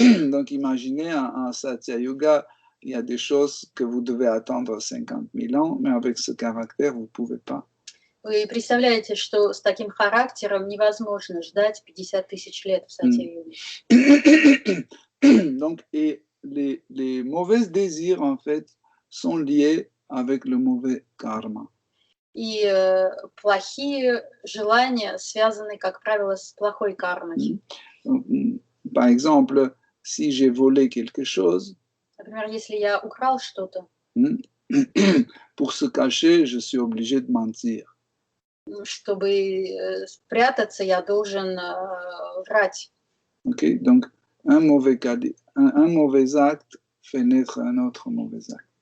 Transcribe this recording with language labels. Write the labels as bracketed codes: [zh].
[fr] Donc imaginez, en Satya Yuga, il y a des choses que vous devez attendre 50 000 ans, mais avec ce caractère, vous ne pouvez pas. [ru] Вы представляете, что с таким характером невозможно ждать 50 тысяч лет в Сати-юге. [fr] Donc, et les mauvais désirs, en fait, sont liés avec le mauvais karma. [ru] И плохие желания связаны, как правило, с плохой кармой. [fr] Par exemple, si j'ai volé quelque chose, [ru] Например, если я украл что-то, [fr] pour se cacher, je suis obligé de mentir. [ru] чтобы спрятаться, я должен врать. Okay? [fr] Donc, un mauvais acte fait naître un autre mauvais acte.